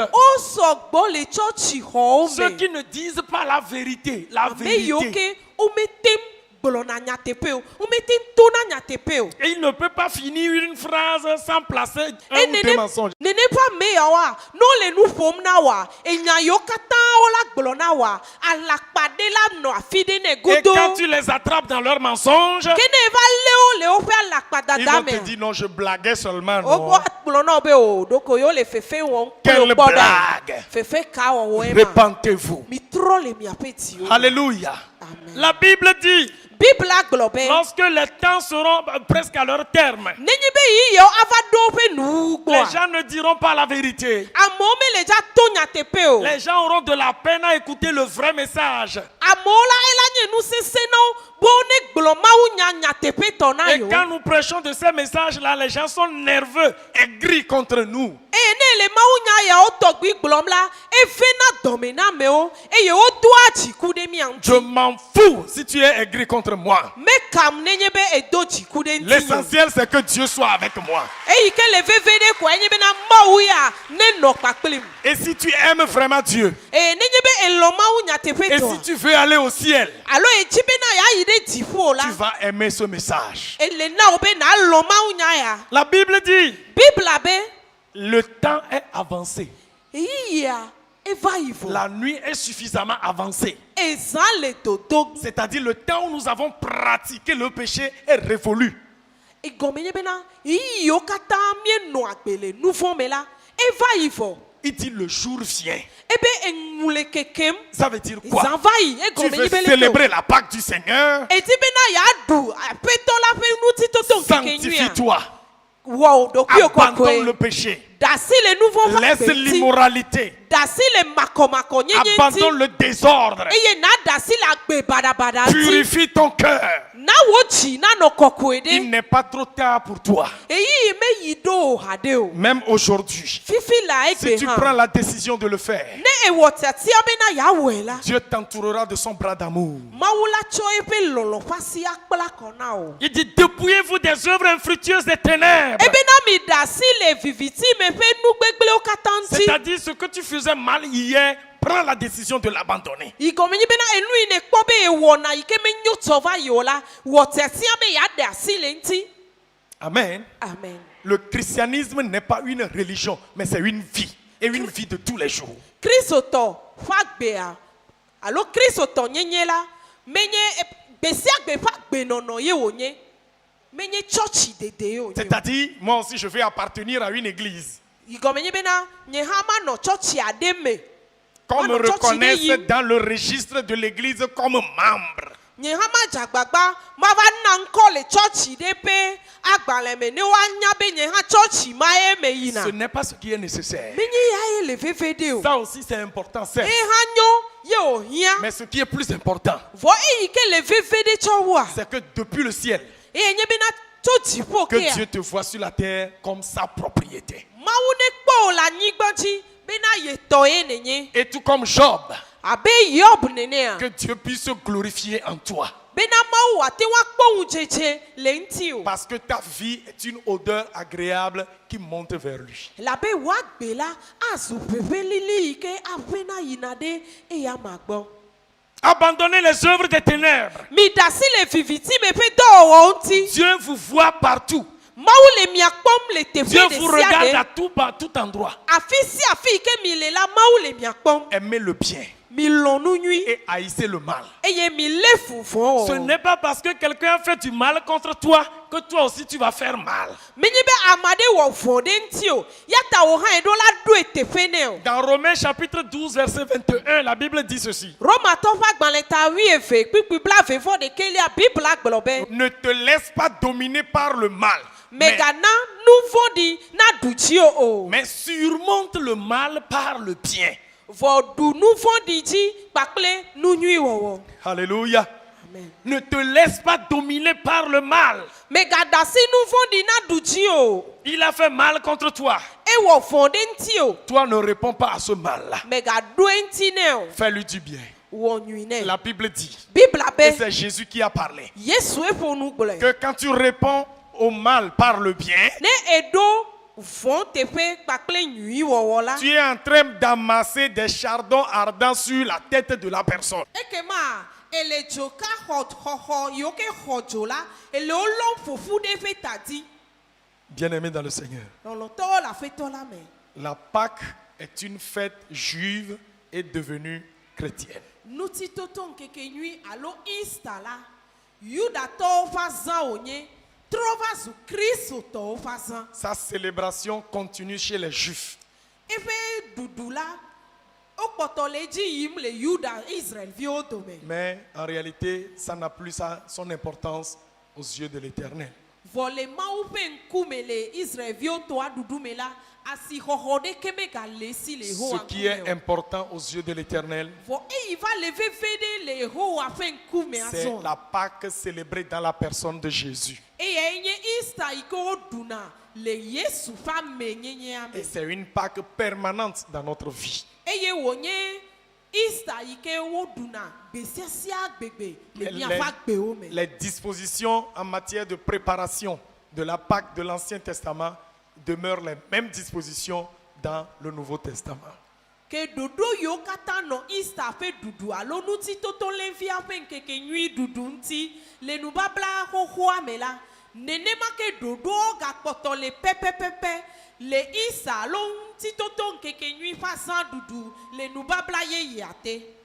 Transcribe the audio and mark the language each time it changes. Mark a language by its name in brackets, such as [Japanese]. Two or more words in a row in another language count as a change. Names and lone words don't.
[Ewe] Wosɔgbɔ le tsɔtsixɔwo [French] Ceux [Ewe] me. [French] qui ne disent pas la vérité. La [Ewe] Ame yiwo [French] vérité. [Ewe] ke wometem gblɔna nyateƒe o wometem tona nyateƒe o. [French] Et il ne peut pas finir une phrase sans placer un [Ewe] E [French] ou deux mensonges. [Ewe] nene ƒe ame yawoa ne wole nu ƒom na woa enya yiwo katã wola gblɔ na woa alakpaɖela nɔ afi ɖe ne [French] Et [Ewe] godo. [French] quand tu les attrapes dans leurs mensonges, [Ewe] Ke ne eva lé wo le woƒe [French] ils [Ewe] alakpadada [French] vont te [Ewe] me. [French] dire non, je blaguais seulement. [Ewe] Wogbɔ [French] Non. [Ewe] akplɔ na wo be o ɖoko yewo le fefe wɔm kple [French] Quelle [Ewe] wo kpɔ ɖa [French] blague. [Ewe] fefe ka wɔwɔe ma. [French] Repentez-vous. [Ewe] Mitrɔ le miaƒe dziwo. Alléluia. Amen. [French] La Bible dit, [Ewe] Bibla gblɔ be [French] lorsque les temps seront presque à leur terme, [Ewe] nenye be yi yewo ava ɖo woƒe nuwu [French] les [Ewe] gbɔa [French] gens ne diront pas la vérité. [Ewe] amewo mele dza to nyateƒe o. [French] Les gens auront de la peine à écouter le vrai message. [Ewe] Amewo la ela nye nu sesẽ na wo be ne gblɔ Mawu nya nyateƒe tɔ na [French] Et [Ewe] yewo. [French] quand nous prêchons de ces messages-là, les gens sont nerveux, aigris contre nous. [Ewe] Eye ne le Mawu nya yawo tɔgbi gblɔm la evena dɔme na amewo eye wodoa dziku ɖe mia [French] Je [Ewe] ŋuti. [French] m'en fous si tu es aigri contre moi. [Ewe] Mekam nenye be edo dziku ɖe ŋuti. [French] L'essentiel, c'est que Dieu soit avec moi. [Ewe] Eyi ke le veve ɖe koa enye bena Mawu ya ne nɔ kpakplim. [French] Et si tu aimes vraiment Dieu, [Ewe] Eye nenye be elɔ Mawu nyateƒe [French] et si [Ewe] tɔa [French] tu veux aller au ciel, [Ewe] alo edzi bena yayi ɖe dziƒo la [French] tu vas aimer ce message. [Ewe] ele na wo be nalɔ Mawu nya ya. [French] La Bible dit, [Ewe] Bibla be [French] le temps est avancé. [Ewe] eyia eva yi vo. [French] La nuit est suffisamment avancée. [Ewe] Ezã le dodo. [French] C'est-à-dire le temps où nous avons pratiqué le péché est révolu. [Ewe] Egɔme nye bena yi yiwo katã mienɔ agbe le nu vɔ̃ me la eva yi vɔ. [French] Il dit le jour vient. [Ewe] Ebe eŋu le kekem. [French] Ça veut dire quoi? [Ewe] Zã va yi [French] Tu [Ewe] egɔme [French] veux [Ewe] nye be le [French] célébrer la Pâque du Seigneur? [Ewe] edi bena yaɖu aƒetɔ la ƒe ŋutitoto ŋkekenyuia. [French] Sanctifie-toi. [Ewe] Wɔ ɖokuiwo [French] Abandonne le [Ewe] kɔkɔe. [French] péché. [Ewe] Dasi le nu vɔ̃ va [French] Laisse [Ewe] gbe ŋuti. [French] l'immoralité. [Ewe] Dasi le makɔmakɔ nyenye [French] Abandonne [Ewe] ŋuti. [French] le désordre. [Ewe] Eye na dasi le agbe baɖabaɖa ŋuti. [French] Purifie ton cœur. [Ewe] Na wo dzi nanɔ kɔkɔe [French] Il [Ewe] ɖe. [French] n'est pas trop tard pour toi. [Ewe] Eyi yi meyi ɖo o haɖe o. [French] Même aujourd'hui. [Ewe] Fifi la [French] Si [Ewe] egbe [French] tu prends [Ewe] hã. [French] la décision de le faire, [Ewe] Ne ewɔ tiatia bena yawɔe la. [French] Dieu t'entourera de son bras d'amour. [Ewe] Mawu la tsɔ eƒe lɔlɔ ƒe asi akpla kɔ na o. [French] Il dit dépouillez-vous des œuvres infructueuses des ténèbres. [Ewe] Ebena mi ɖe asi le viviti me ƒe nu gbegblẽwo katã ŋuti. [French] C'est-à-dire ce que tu faisais mal hier, prends la décision de l'abandonner. [Ewe] Igɔme nye bena enu yi ne kpɔ be ewɔna yi ke menyo tsɔ va yi o la wɔ tiatia be yeaɖe asi le ŋuti. Amen. Amen. [French] Le christianisme n'est pas une religion, mais c'est une vie. Et une vie de tous les jours. [Ewe] Kristotɔ ƒe agbea alo kristotɔ nyenye la menye gbesia gbe ƒe agbenɔnɔ ye wònye, menye tsɔtsi dede ye wònye. [French] C'est-à-dire, moi aussi, je vais appartenir à une église. [Ewe] Igɔme nye bena nye hã manɔ tsɔtsi aɖe me. [French] Qu'on me [Ewe] Manɔ tsɔtsi ɖe [French] reconnaisse [Ewe] yim. [French] dans le registre de l'église comme membre. [Ewe] Nye hã ma dzagbagba mava na ŋkɔ le tsɔtsi ɖe ƒe agbalẽ me ne woanya be nye hã tsɔtsi ma ye me yina. [French] Ce n'est pas ce qui est nécessaire. [Ewe] Menye ya ye le veve ɖe o. [French] Ça aussi, c'est important, certes. [Ewe] Ye hã nyo ye wòhiã. [French] Mais ce qui est plus important, [Ewe] Vɔ eyi ke le veve ɖe tsɔ woa. [French] c'est que depuis le ciel, [Ewe] Eye nye bena tso dziƒo [French] que [Ewe] kea. [French] Dieu te voit sur la terre comme sa propriété. [Ewe] Mawu ne kpɔ wò le anyigba dzi bena ye tɔ ye nenye. [French] Et tout comme Job, [Ewe] Abe Yob nenea. [French] que Dieu puisse se glorifier en toi. [Ewe] Bena Mawu ate ŋu akpɔ ŋudzedze le ŋuti o. [French] Parce que ta vie est une odeur agréable qui monte vers lui. [Ewe] Labe woagbe la azu ʋeʋẽ lili yi ke aʋẽna yina ɖe eya ma gbɔ. [French] Abandonnez les œuvres des ténèbres. [Ewe] Miɖe asi le viviti me ƒe dɔwɔwɔwo ŋuti. [French] Dieu vous voit partout. [Ewe] Mawu le mia kpɔm le teƒe [French] Dieu [Ewe] ɖe [French] vous [Ewe] sia [French] regarde à [Ewe] ɖe. [French] tout endroit. [Ewe] Afi sia afi yi ke mi le la Mawu le mia kpɔm. [French] Aimez le bien [Ewe] Mi lɔ̃ nu nyui [French] et haïssez le mal. [Ewe] eye mi lé funfun [French] Ce [Ewe] wɔ. [French] n'est pas parce que quelqu'un fait du mal contre toi que toi aussi tu vas faire mal. [Ewe] Menye be ame aɖe wɔ vɔ̃ ɖe ŋuti o, ya ta wò hã eɖo la ɖoe teƒe nɛ o. [French] Dans Romains chapitre 12 verset 21, la Bible dit ceci. [Ewe] Romatɔ ƒe agbalẽ ta 12 kpikpi blaeve-vɔ-ɖekelia Bibla gblɔ be [French] Ne te laisse pas dominer par le mal, [Ewe] megana nu vɔ̃ɖi naɖu dziwò o. [French] mais surmonte le mal par le bien. [Ewe] Vɔ ɖu nu vɔ̃ɖi dzi kpakple nu nyui wɔwɔ. Alléluia. Amen. [French] Ne te laisse pas dominer par le mal. [Ewe] Megaɖe asi nu vɔ̃ɖi naɖu dzi o. [French] Il a fait mal contre toi. [Ewe] Ewɔ vɔ̃ ɖe ŋuti o. [French] Toi ne réponds pas à ce mal-là. [Ewe] Megaɖoe ŋuti nɛ o. [French] Fais-lui du bien. [Ewe] Wɔ nyui nɛ. [French] La Bible dit, [Ewe] Bibla [French] et [Ewe] be [French] c'est Jésus qui a parlé, [Ewe] Yesue ƒo nu gblɔe. [French] que quand tu réponds au mal par le bien, [Ewe] Ne eɖo vɔ̃ teƒe kpakple nyui wɔwɔ la. [French] tu es en train d'amasser des chardons ardents sur la tête de la personne. [Ewe] Ekema ele dzoka xɔxɔ yiwo ke xɔ dzo la ele wo lɔm ƒoƒu ɖe ƒe ta dzi. [French] Bien-aimé dans le Seigneur, [Ewe] Lɔlɔtɔwo le aƒetɔ la me. [French] la Pâque est une fête juive et devenue chrétienne. [Ewe] Nutitoto nkeke nyui alo Easter la, Yudatɔwo ƒe azã wònye, trɔ va zu Kristotɔwo ƒe azã. [French] Sa célébration continue chez les Juifs. [Ewe] Eƒe ɖuɖu la, wokpɔtɔ le edzi yim le Yuda Israelviwo dome. [French] Mais en réalité, ça n'a plus son importance aux yeux de l'Éternel. [Ewe] Vɔ le Mawu ƒe ŋkume le Israelviwo tɔa ɖuɖu me la, asixɔxɔ ɖeke megale si le [French] Ce [Ewe] Yehowa [French] qui est [Ewe] ŋkume o. [French] important aux yeux de l'Éternel, [Ewe] Vɔ eyi va le veve ɖe le Yehowa ƒe ŋkume [French] c'est [Ewe] azɔ. [French] la Pâque célébrée dans la personne de Jésus. [Ewe] Eyae nye Easter yi ke woɖuna le Yesu ƒe amenyenyea me. [French] Et c'est une Pâque permanente dans notre vie. [Ewe] Eye wònye Easter yi ke woɖuna gbe sia sia gbegbe le miaƒe agbewo me. [French] Les dispositions en matière de préparation de la Pâque de l'Ancien Testament demeurent les mêmes dispositions dans le Nouveau Testament. [Ewe] Ke ɖoɖo yiwo katã nɔ Easter ƒe ɖuɖu alo Ŋutitotolẽvia ƒe ŋkekenyui ɖuɖu ŋuti le nubabla xoxoa me la, nenema ke ɖoɖowo gakpɔtɔ le pɛpɛpɛpɛ le Easter alo Ŋutitoto ŋkekenyui ƒe azã ɖuɖu le nubabla yeyea te.